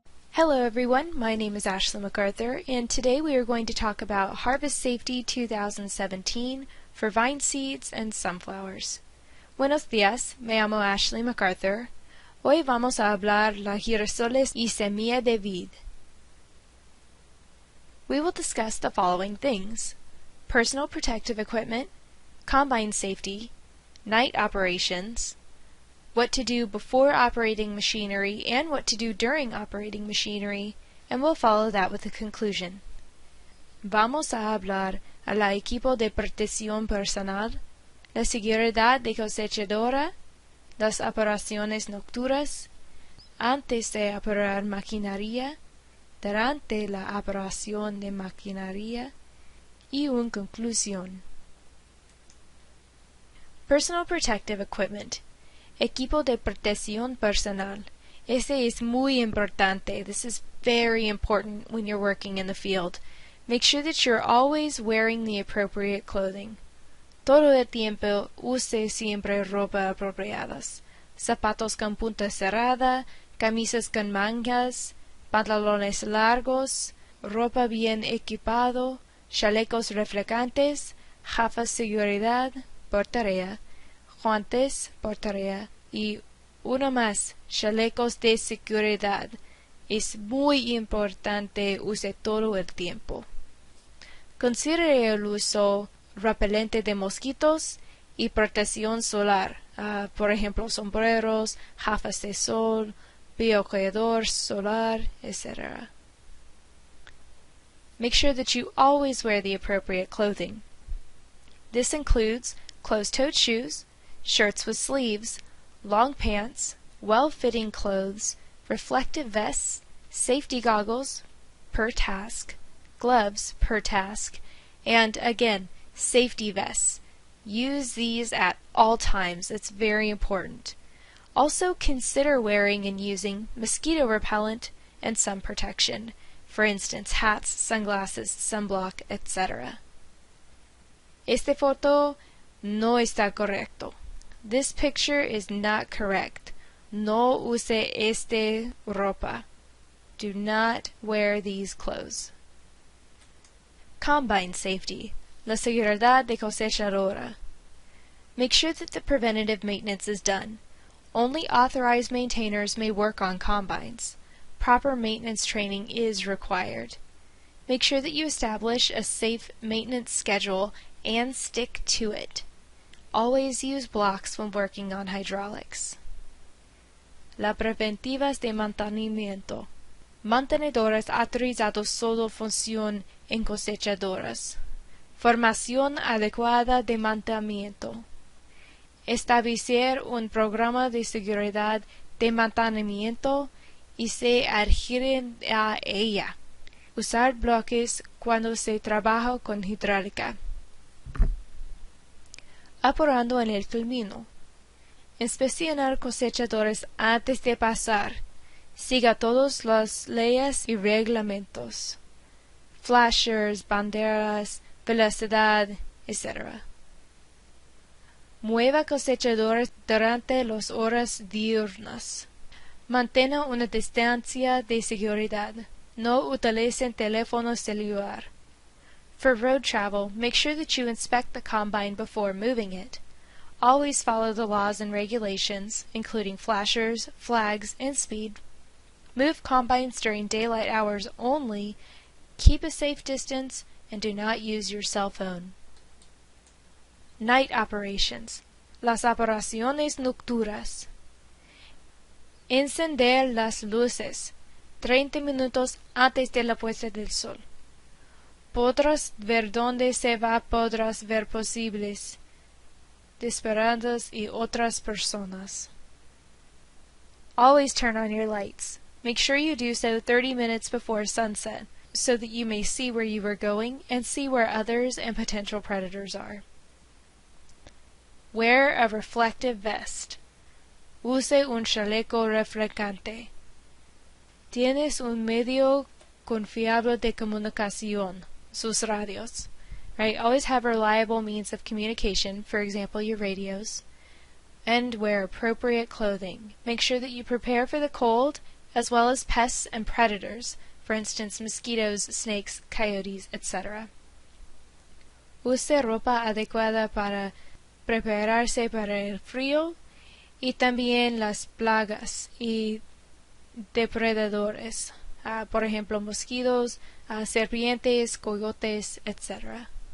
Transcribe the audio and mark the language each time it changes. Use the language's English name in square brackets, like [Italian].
[English] Hello everyone, my name is Ashley MacArthur, and today we are going to talk about Harvest Safety 2017 for vine seeds and sunflowers. [Spanish] Buenos días, me llamo Ashley MacArthur. Hoy vamos a hablar la girasoles y semilla de vid. [English] We will discuss the following things: personal protective equipment, combine safety, night operations, what to do before operating machinery and what to do during operating machinery, and we'll follow that with a conclusion. [Spanish] Vamos a hablar a la equipo de protección personal, la seguridad de cosechadora, las operaciones nocturnas, antes de operar maquinaria, durante la operación de maquinaria, y una conclusión. [English] Personal protective equipment. [Spanish] Equipo de protección personal. Este es muy importante. [English] This is very important when you're working in the field. Make sure that you're always wearing the appropriate clothing. [Spanish] Todo el tiempo use siempre ropa apropiadas. Zapatos con punta cerrada, camisas con mangas, pantalones largos, ropa bien equipado, chalecos reflejantes, gafas de seguridad, por tarea, guantes por tarea y uno más, chalecos de seguridad. Es muy importante use todo el tiempo. Considere el uso repelente de mosquitos y protección solar, por ejemplo sombreros, gafas de sol, bloqueador solar, etc. [English] Make sure that you always wear the appropriate clothing. This includes closed-toed shoes, shirts with sleeves, long pants, well-fitting clothes, reflective vests, safety goggles per task, gloves per task, and again, safety vests. Use these at all times. It's very important. Also consider wearing and using mosquito repellent and sun protection. For instance, hats, sunglasses, sunblock, etc. [Spanish] Esta foto no está correcto. [English] This picture is not correct. [Spanish] No use esta ropa. [English] Do not wear these clothes. Combine safety. [Spanish] La seguridad de cosechadora. [English] Make sure that the preventative maintenance is done. Only authorized maintainers may work on combines. Proper maintenance training is required. Make sure that you establish a safe maintenance schedule and stick to it. Always use blocks when working on hydraulics. [Spanish] Las preventivas de mantenimiento. Mantenedores autorizados solo funcionan en cosechadoras. Formación adecuada de mantenimiento. Establecer un programa de seguridad de mantenimiento y se adhieren a ella. Usar bloques cuando se trabaja con hidráulica. Apurando en el camino. Inspeccionar cosechadores antes de pasar. Siga todas las leyes y reglamentos. Flashers, banderas, velocidad, etc. Mueva cosechadores durante las horas diurnas. Mantenga una distancia de seguridad. No utilicen teléfono celular. [English] For road travel, make sure that you inspect the combine before moving it. Always follow the laws and regulations, including flashers, flags, and speed. Move combines during daylight hours only, keep a safe distance, and do not use your cell phone. Night operations. [Spanish] Las operaciones nocturnas. Encender las luces 30 minutos antes de la puesta del sol. Podrás ver dónde se va, podrás ver posibles desperados y otras personas. [English] Always turn on your lights. Make sure you do so 30 minutes before sunset, so that you may see where you are going and see where others and potential predators are. Wear a reflective vest. [Spanish] Use un chaleco reflectante. Tienes un medio confiable de comunicación, sus radios. [English] Right? Always have reliable means of communication, for example, your radios. And wear appropriate clothing. Make sure that you prepare for the cold, as well as pests and predators, for instance, mosquitoes, snakes, coyotes, etc. [Spanish] Use ropa adecuada para prepararse para el frío y también las plagas y depredadores, por ejemplo, mosquitos, serpientes, coyotes, etc.